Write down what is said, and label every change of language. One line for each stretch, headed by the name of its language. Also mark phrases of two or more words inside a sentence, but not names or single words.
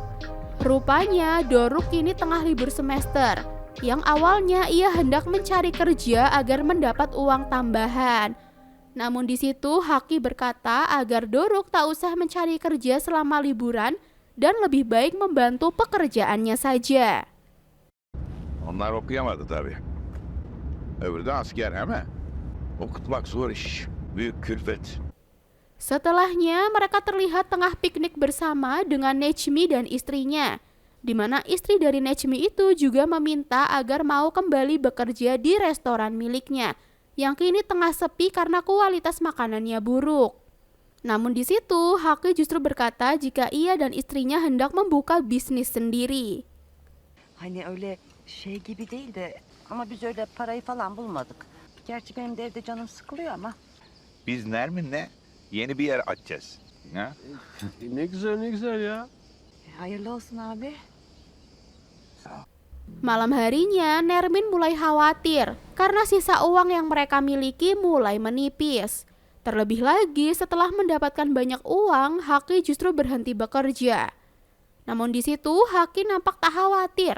Indonesian: Rupanya Doruk kini tengah libur semester. Yang awalnya ia hendak mencari kerja agar mendapat uang tambahan. Namun di situ Haki berkata agar Doruk tak usah mencari kerja selama liburan dan lebih baik membantu pekerjaannya saja.
Turkish: Onlar okuyamadı tabii. Öbürü de asker ama okutmak zor iş. Büyük külfet.
Indonesian: Setelahnya mereka terlihat tengah piknik bersama dengan Necmi dan istrinya, di mana istri dari Necmi itu juga meminta agar mau kembali bekerja di restoran miliknya yang kini tengah sepi karena kualitas makanannya buruk. Namun di situ Haki justru berkata jika ia dan istrinya hendak membuka bisnis sendiri.
Turkish: Hani öyle şey gibi değil de ama biz öyle parayı falan bulmadık. Gerçi benim de evde canım sıkılıyor ama. Biz Nermin'le yeni bir yer açacağız. Ha? Ne güzel ya. Hayırlı olsun abi.
Indonesian: Malam harinya Nermin mulai khawatir karena sisa uang yang mereka miliki mulai menipis. Terlebih lagi setelah mendapatkan banyak uang, Haki justru berhenti bekerja. Namun di situ Haki nampak tak khawatir.